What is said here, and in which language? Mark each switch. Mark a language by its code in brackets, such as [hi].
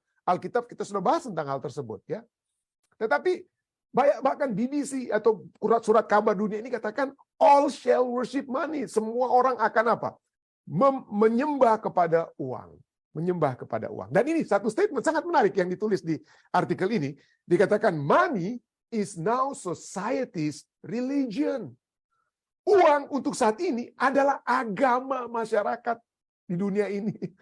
[id] Alkitab kita sudah bahas tentang hal tersebut ya. Tetapi bahkan BBC atau surat kabar dunia ini katakan [en] all shall worship money. [id] Semua orang akan apa? Menyembah kepada uang. Menyembah kepada uang. Dan ini satu statement sangat menarik yang ditulis di artikel ini. Dikatakan [en] money is now society's religion. [id] Uang untuk saat ini adalah agama masyarakat di dunia ini.